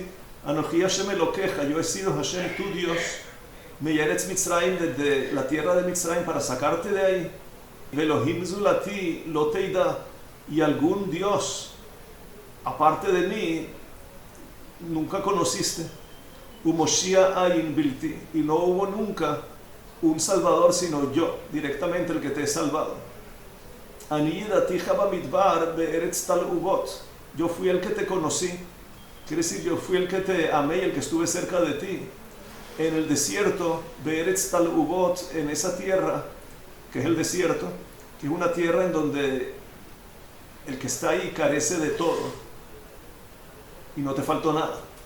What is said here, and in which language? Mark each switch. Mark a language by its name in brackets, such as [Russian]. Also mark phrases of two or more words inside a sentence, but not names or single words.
[Hebrew] אנכי השם אלוקיך, [Spanish] yo he sido Hashem, tu Dios, [Hebrew] מארץ מצרים, [Spanish] desde la tierra de Mitzrayim, para sacarte de ahí. [Hebrew] ואלוהים זולתי לא תדע, [Spanish] y algún Dios, aparte de mí, nunca conociste. [Hebrew] ומושיע אין בלתי, [Spanish] y no hubo nunca un salvador sino yo, directamente el que te he salvado. [Hebrew] אני ידעתי במדבר בארץ תל אובות, [Spanish] yo fui el que te conocí, quiere decir yo fui el que te amé y el que estuve cerca de ti en el desierto, [Hebrew] בארץ תל אובות, [Spanish] en esa tierra que es el desierto, que es una tierra en donde el que está ahí carece de todo y no te faltó nada.